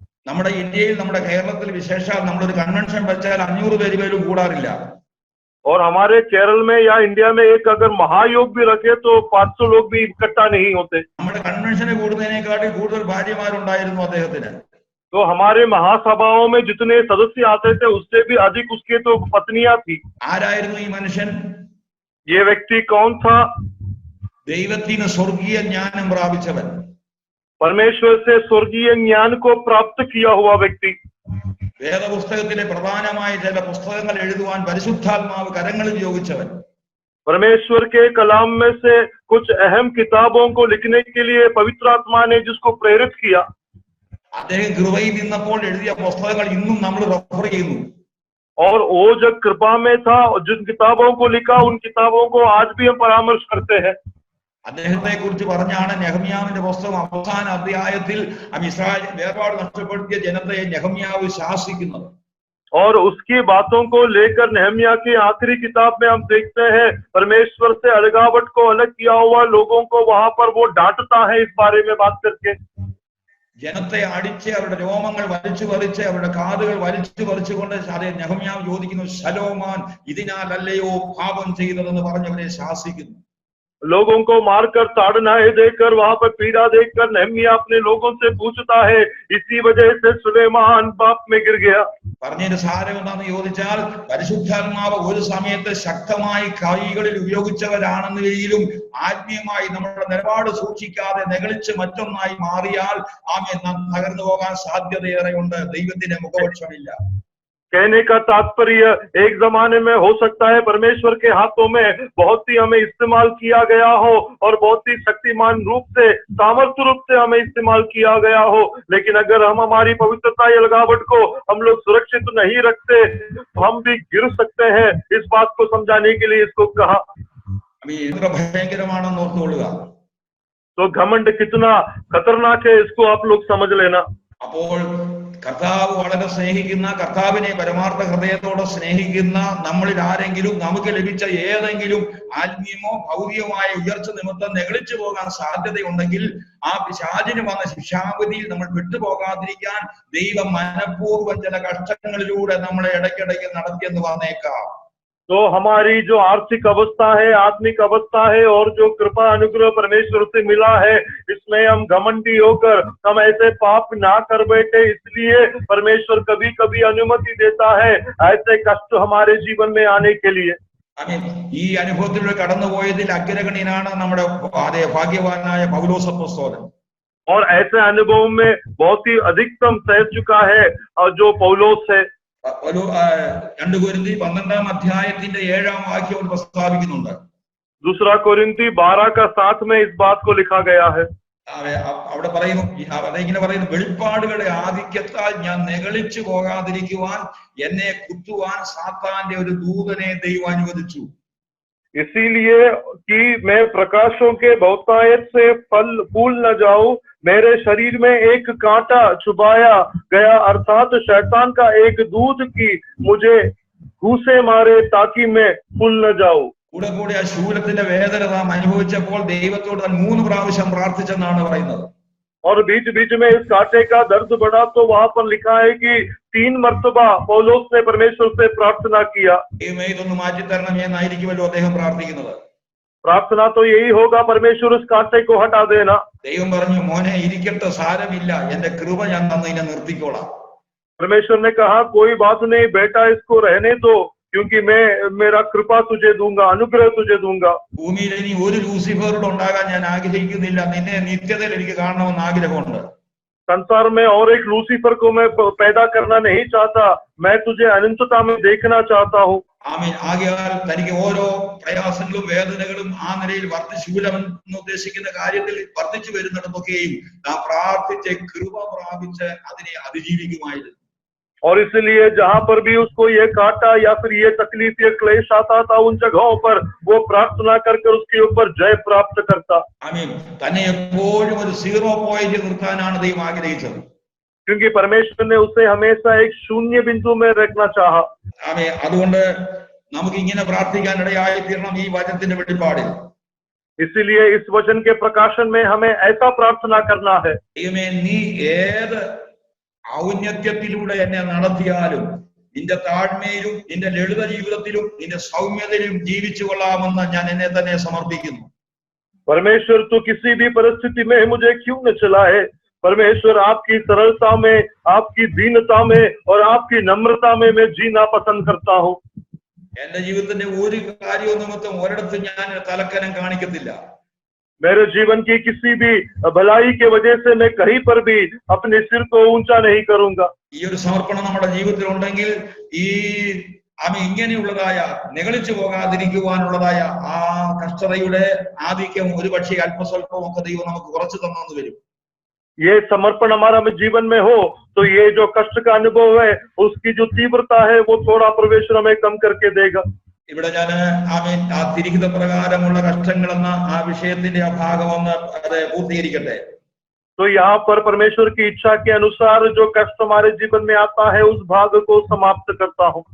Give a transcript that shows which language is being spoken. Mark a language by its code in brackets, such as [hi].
[ml] നമ്മുടെ ഇന്ത്യയിൽ, നമ്മുടെ കേരളത്തിൽ വിശേഷാൽ നമ്മളൊരു കൺവെൻഷൻ വെച്ചാൽ 500 പേര് പോലും കൂടാറില്ല. [hi] और हमारे केरल में या इंडिया में एक अगर महायोग भी रखे तो 500 लोग भी इकट्ठा नहीं होते। [ml] നമ്മുടെ കൺവെൻഷന് കൂടുന്നതിനേക്കാളും കൂടുതൽ ഭാര്യമാരുണ്ടായിരുന്നു അദ്ദേഹത്തിന്. [hi] तो हमारे महासभाओं में जितने सदस्य आते थे उससे भी अधिक उसके तो पत्नियां थी। [ml] ആരായിരുന്നു ഈ മനുഷ്യൻ? [hi] ये व्यक्ति कौन था? [ml] ദൈവത്തിന് സ്വർഗീയ ജ്ഞാനം പ്രാപിച്ചവൻ, [hi] परमेश्वर से स्वर्गीय ज्ञान को प्राप्त किया हुआ व्यक्ति। [ml] വേദപുസ്തകത്തിലെ പ്രധാനമായ ചില പുസ്തകങ്ങൾ എഴുതുവാൻ പരിശുദ്ധാത്മാവ് കരങ്ങളിൽ യോഗിച്ചവൻ. [hi] परमेश्वर के कलाम में से कुछ अहम किताबों को लिखने के लिए पवित्र आत्मा ने जिसको प्रेरित किया, [ml] അദ്ദേഹം കൃപയിൽ നിന്നപ്പോൾ എഴുതിയ പുസ്തകങ്ങൾ ഇന്നും നമ്മൾ റെഫർ ചെയ്യുന്നു. [hi] और वो जब कृपा में था और जिन किताबों को लिखा उन किताबों को आज भी हम परामर्श करते हैं. [ml] അദ്ദേഹത്തെ കുറിച്ച് പറഞ്ഞാണ് നെഹമ്യാവിന്റെ പുസ്തകം അവസാന അധ്യായത്തിൽ ഇസ്രായേൽ വേർപാട് നഷ്ടപ്പെടുത്തിയ ജനതയെ നെഹമ്യാവ് ശാസിക്കുന്നത്. [hi] और उसकी बातों को लेकर नेहमिया की आखिरी किताब में हम देखते हैं परमेश्वर से अलगावट को अलग किया हुआ लोगों को वहां पर वो डांटता है इस बारे में बात करके. [ml] ജനത്തെ അടിച്ച് അവരുടെ രോമങ്ങൾ വലിച്ചു പറിച്ച് അവരുടെ കാതുകൾ വലിച്ചു പറിച്ചുകൊണ്ട് അതേ നെഹമ്യാവ് ചോദിക്കുന്നു, ശലോമാൻ ഇതിനാലല്ലയോ പാപം ചെയ്തതെന്ന് പറഞ്ഞവരെ ശാസിക്കുന്നു. [hi] लोगों को मारकर ताड़नाएं देकर वहां पर पीड़ा देकर नेहमिया अपने लोगों से पूछता है, इसी वजह से सुलेमान पाप में गिर गया. [ml] പറഞ്ഞതിന്റെ സാരം എന്താണെന്ന് ചോദിച്ചാൽ, പരിശുദ്ധാത്മാവ് ഒരു സമയത്ത് ശക്തമായി കൈകളിൽ ഉപയോഗിച്ചവരാണെങ്കിലും ആത്മീയമായി നമ്മുടെ നിലപാട് സൂക്ഷിക്കാതെ നെകളിച്ച് മറ്റൊന്നായി മാറിയാൽ നാം തകർന്നു പോകാൻ സാധ്യതയേറെയുണ്ട്. ദൈവത്തിന്റെ മുഖപക്ഷമില്ല. [hi] कहने का तात्पर्य एक जमाने में हो सकता है परमेश्वर के हाथों में बहुत ही हमें इस्तेमाल किया गया हो और बहुत ही शक्तिमान रूप से सामर्थ्य रूप से हमें इस्तेमाल किया गया हो, लेकिन अगर हम हमारी पवित्रता या लगावट को हम लोग सुरक्षित नहीं रखते तो हम भी गिर सकते हैं. इस बात को समझाने के लिए इसको कहा. [ml] ഭയങ്കരമാണെന്ന് ഓർത്തുകൊള്ളുക. [hi] तो घमंड कितना खतरनाक है इसको आप लोग समझ लेना. [ml] അപ്പോൾ കർത്താവ് വളരെ സ്നേഹിക്കുന്ന, കർത്താവിനെ പരമാർത്ഥ ഹൃദയത്തോടെ സ്നേഹിക്കുന്ന നമ്മളിൽ ആരെങ്കിലും നമുക്ക് ലഭിച്ച ഏതെങ്കിലും ആത്മീയമോ ഭൗതികമായ ഉയർച്ച നിമിത്തം നെകളിച്ചു പോകാൻ സാധ്യതയുണ്ടെങ്കിൽ ആ പിശാചിന് വന്ന ശിക്ഷാവിധിയിൽ നമ്മൾ വിട്ടുപോകാതിരിക്കാൻ ദൈവം മനഃപൂർവ്വം ചില കഷ്ടങ്ങളിലൂടെ നമ്മളെ ഇടയ്ക്കിടയ്ക്ക് നടത്തിയെന്ന് വന്നേക്കാം. [hi] तो हमारी जो आर्थिक अवस्था है, आत्मिक अवस्था है और जो कृपा अनुग्रह परमेश्वर से मिला है, इसमें हम घमंडी होकर हम ऐसे पाप ना कर बैठे, इसलिए परमेश्वर कभी कभी अनुमति देता है ऐसे कष्ट हमारे जीवन में आने के लिए. [ml] ഈ അനുഭവത്തിലൂടെ കടന്നുപോയതിൽ അഗ്രഗണ്യനാണ് നമ്മുടെ ഭാഗ്യവാനായ പൗലോസ് അപ്പോസ്തലൻ. [hi] और ऐसे अनुभव में बहुत ही अधिकतम सह चुका है और जो पौलोस है. [ml] 2 കൊരിന്തി 12 അധ്യായത്തിന്റെ 7 വാക്യം പ്രസ്താവിക്കുന്നുണ്ട്. [hi] दूसरा कोरिन्थी 12 का 7 में इस बात को लिखा गया है. [ml] അവിടെ പറയുന്നു, ഇങ്ങനെ പറയുന്നു, വെളിപ്പാടുകളുടെ ആധിക്യത്താൽ ഞാൻ നെകളിച്ചു പോകാതിരിക്കുവാൻ എന്നെ കുത്തുവാൻ സാത്താന്റെ ഒരു ദൂതനെ ദൈവം അനുവദിച്ചു. [hi] इसीलिए कि मैं प्रकाशों के बहुतायत से फूल न जाऊं, मेरे शरीर में एक कांटा छुपाया गया, अर्थात शैतान का एक दूत की मुझे घूसे मारे ताकि मैं फूल न जाऊं. [ml] കൂടെ കൂടെ ആ ശൂലത്തിന്റെ വേദന നാം അനുഭവിച്ചപ്പോൾ ദൈവത്തോട് താൻ 3 പ്രാവശ്യം പ്രാർത്ഥിച്ചെന്നാണ് പറയുന്നത്. [hi] और बीच बीच में इस कांटे का दर्द बढ़ा तो वहां पर लिखा है कि 3 मर्तबा पौलोस ने परमेश्वर से प्रार्थना किया. [ml] ഇതൊന്ന് മാറ്റി തരണം എന്നായിരിക്കുമല്ലോ അദ്ദേഹം പ്രാർത്ഥിക്കുന്നത്. [hi] प्रार्थना तो यही होगा, परमेश्वर इस कांटे को हटा देना. [ml] ദൈവം പറഞ്ഞു, മോനെ ഇരിക്കട്ടെ, സാരമില്ല, എന്റെ കൃപ ഞാൻ തന്നതിനെ നിർത്തിക്കോളാം. [hi] परमेश्वर ने कहा, कोई बात नहीं बेटा, इसको रहने दो, क्योंकि मैं मेरा कृपा तुझे दूंगा, अनुग्रह तुझे दूंगा. [ml] ഭൂമിയിൽ ഇനി ഒരു ലൂസിഫറോട് ഉണ്ടാകാൻ ഞാൻ ആഗ്രഹിക്കുന്നില്ല, നിന്നെ നിത്യതയിൽ എനിക്ക് കാണണമെന്ന് ആഗ്രഹമുണ്ട്. [hi] संसार में और एक लूसीफर को मैं पैदा करना नहीं चाहता, मैं तुझे अनंतता में देखना चाहता हूँ. [ml] ആമേൻ. ആകയാൽ തനിക്ക് ഓരോ പ്രയാസങ്ങളും വേദനകളും ആ നിലയിൽ ശൂലമെന്ന് ഉദ്ദേശിക്കുന്ന കാര്യത്തിൽ വർദ്ധിച്ചു വരുന്നിടത്തൊക്കെയും നാം പ്രാർത്ഥിച്ച് കൃപ പ്രാപിച്ച് അതിനെ അതിജീവിക്കുമായിരുന്നു. [hi] और इसलिए जहां पर भी उसको ये काटा या फिर ये तकलीफ, ये क्लेश आता था, उन जगहों पर वो प्रार्थना कर उसके ऊपर जय प्राप्त करता. [ml] ആമേൻ. തന്നെ എപ്പോഴും ഒരു 0 പോയിന്റ് നിർത്താനാണ് ദൈവം ആഗ്രഹിച്ചത്. [hi] क्योंकि परमेश्वर ने उसे हमेशा एक शून्य बिंदु में रखना चाहा. [ml] ആമേൻ. അതുകൊണ്ട് നമുക്ക് ഇങ്ങനെ പ്രാർത്ഥിക്കാൻ ഇടയായി തീരണം ഈ വചനത്തിന്റെ വെളിപ്പാടിൽ. [hi] इसलिए इस वचन के प्रकाशन में हमें ऐसा प्रार्थना करना है. [ml] ദൈവമേ, നീ ഏത് ഔന്നത്യത്തിലൂടെ എന്നെ നടത്തിയാലും നിന്റെ താഴ്മയിലും നിന്റെ ലളിത ജീവിതത്തിലും നിന്റെ സൗമ്യതയിലും ജീവിച്ചു കൊള്ളാമെന്ന് ഞാൻ എന്നെ തന്നെ സമർപ്പിക്കുന്നു. [hi] परमेश्वर तो किसी भी परिस्थिति में मुझे क्यों न चलाए, परमेश्वर आपकी सरलता में, आपकी दीनता में और आपकी नम्रता में मैं जीना पसंद करता हूँ. [ml] എന്റെ ജീവിതത്തിന്റെ ഒരു കാര്യവും നിമിത്തം ഒരിടത്തും ഞാൻ തലക്കനം കാണിക്കത്തില്ല. [hi] मेरे जीवन की किसी भी भलाई के वजह से मैं कहीं पर भी अपने सिर को ऊंचा नहीं करूंगा. [ml] ഈ ഒരു സമർപ്പണം നമ്മുടെ ജീവിതത്തിൽ ഉണ്ടെങ്കിൽ ഈ ആമേ ഇങ്ങനെയുള്ളതായ നിഗളിച്ചു പോകാതിരിക്കുവാനുള്ളതായ ആ കഷ്ടതയുടെ ആധിക്യം ഒരു പക്ഷേ അല്പസ്വല്പമൊക്കെ ദൈവം നമുക്ക് കുറച്ചു തന്നു വരും. [hi] ये समर्पण हमारा में जीवन में हो तो ये जो कष्ट का अनुभव है उसकी जो तीव्रता है वो थोड़ा परमेश्वर हमें कम करके देगा. [ml] ഇവിടെ ഞാൻ ആമേൻ ആ തിരിഹിത പ്രകാരമുള്ള കഷ്ടങ്ങൾ എന്ന ആ വിഷയത്തിന്റെ ആ ഭാഗം ഒന്ന് അത് പൂർത്തീകരിക്കട്ടെ. [hi] तो यहाँ पर परमेश्वर की इच्छा के अनुसार जो कष्ट हमारे जीवन में आता है उस भाग को समाप्त करता हूँ.